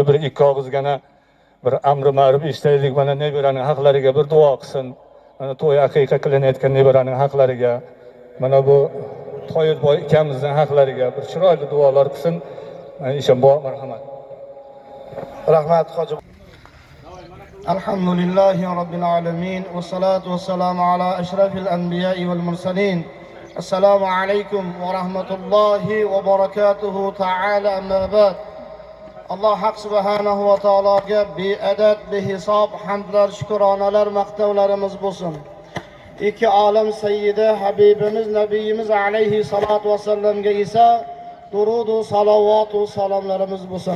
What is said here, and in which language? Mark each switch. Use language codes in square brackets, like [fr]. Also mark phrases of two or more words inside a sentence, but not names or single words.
[uz] Bir ikki og'izgina bir amri ma'ruf eshitaylik, mana nebaraning haqlariga bir duo qilsin. Mana to'y aqiqa qilinayotgan nebaraning haqlariga, mana bu Toyirboy akamizning haqlariga bir chiroyli duolar qilsin. Eshon buva, marhamat. Rahmat hoji. [ar] الحمد لله رب العالمين والصلاة والسلام على أشرف الأنبياء والمرسلين. السلام عليكم ورحمة الله وبركاته تعالى أما بعد. [uz] Alloh haq subhanahu va taologa beadad behisob hamdlar, shukronalar, maqtovlarimiz bo'lsin. İki alam sayyidi Habibimiz Nabiyimiz [ar] عليه الصلاة [uz] vassalamga esa durudu salavatu salomlarimiz bo'lsin.